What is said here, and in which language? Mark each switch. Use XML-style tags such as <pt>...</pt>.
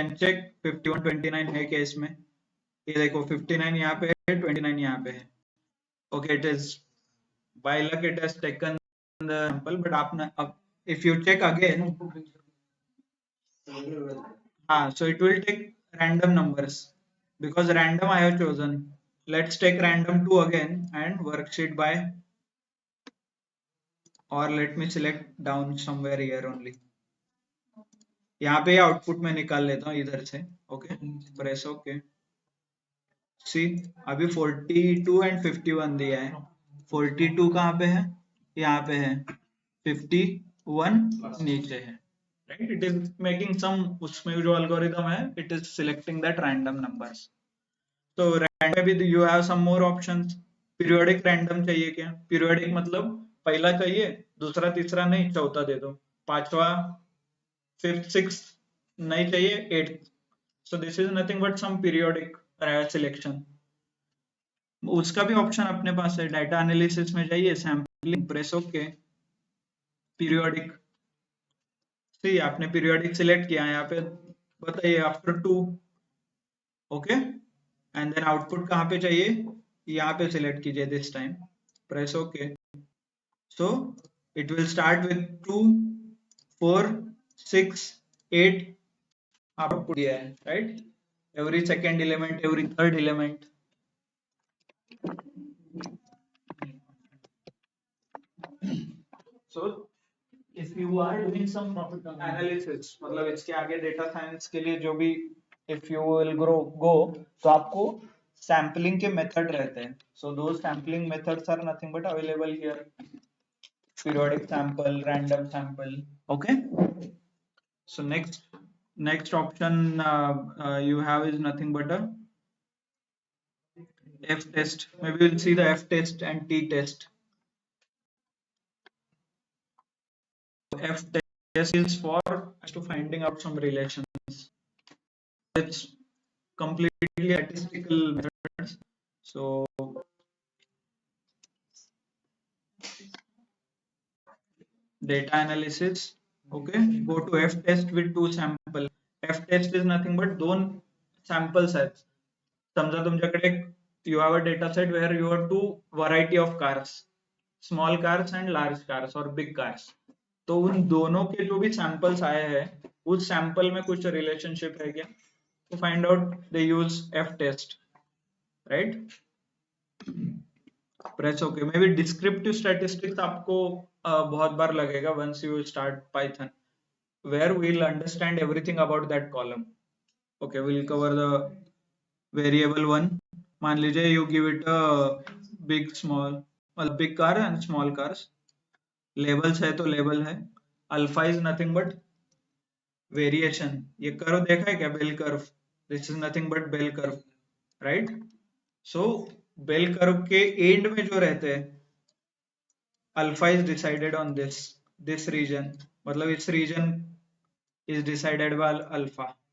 <en>you can check</en> <hi>51 29 है क्या इसमें. ये देखो 59 यहाँ पे है, 29 यहाँ पे है.</hi> <en>okay, it is by luck it has taken the sample, but</en> <hi>आपने अब</hi> <en>If you check again, हाँ, so it will take random numbers because random I have chosen. Let's take random 2 again and worksheet by, or let me select down somewhere here only.</en> <hi>यहाँ पे output में निकाल लेता हूँ इधर से.</hi> <en>Okay, press okay. See, अभी 42 and 51 दिया है.</en> <hi>42 कहाँ पे है? यहाँ पे है. 51 नीचे है.</hi> <en>Right, it is making some,</en> <hi>उसमें जो algorithm है,</hi> <en>it is selecting that random numbers.</en> <hi>तो random में भी</hi> <en>you have some more options.</en> <hi>Periodic random चाहिए क्या? Periodic मतलब पहला चाहिए, दूसरा तीसरा नहीं, चौथा दे दो, पांचवा फिफ्थ सिक्स्थ नहीं चाहिए, eighth.</hi> <en>So this is nothing but some periodic selection.</en> <hi>उसका भी ऑप्शन अपने पास है. डाटा एनालिसिस में जाइए, सैम्पलिंग, प्रेस ओके, पीरियोडिक. सी, आपने पीरियोडिक सिलेक्ट किया, यहाँ पे बताइए after 2.</hi> <en>Okay, and then output कहाँ पे चाहिए? यहाँ पे सिलेक्ट कीजिए this time, press okay. So it will start with 2 4 6 8 output दिया है, right. Every second element, every third element. So if you are doing some profit analysis,</en> <hi>मतलब इसके आगे डेटा साइंस के लिए</hi> <en>जो भी if you will go,</en> <hi>तो आपको सैम्पलिंग के मेथड रहते हैं.</hi> <en>So those sampling methods are nothing but available here. Periodic sample, random sample. Okay, so next option you have is nothing but a F test. Maybe we'll see the F test and T test. F test is for to finding out some relations. It's completely statistical methods. So data analysis. Okay, go to F test with 2 sample. F test is nothing but 2 sample sets.</en> <mr>समजा तुमच्याकडे</mr> <en>you have a data set where you have 2 variety of cars, small cars and large cars or big cars.</en> <hi>तो उन दोनों के जो भी samples आए हैं, उस सैंपल में कुछ रिलेशनशिप है क्या?</hi> <en>To find out they use F test, right? Press OK. Maybe descriptive statistics</en> <hi>आपको बहुत बार लगेगा</hi> <en>once you start Python, where we'll understand everything about that column. Okay, we'll cover the variable one.</en> <hi>मान लीजिए</hi> <en>you give it a big small, मतलब big car and small cars.</en> <hi>Labels है तो label है.</hi> <en>Alpha is nothing but variation.</en> <hi>ये curve देखा है क्या? Bell curve.</hi> <en>This is nothing but bell curve, right? So</en> <hi>bell curve के and में जो रहते हैं</hi> <en>alpha is decided on this region,</en> <hi>मतलब इस reason</hi> <en>Is decided by alpha.</en>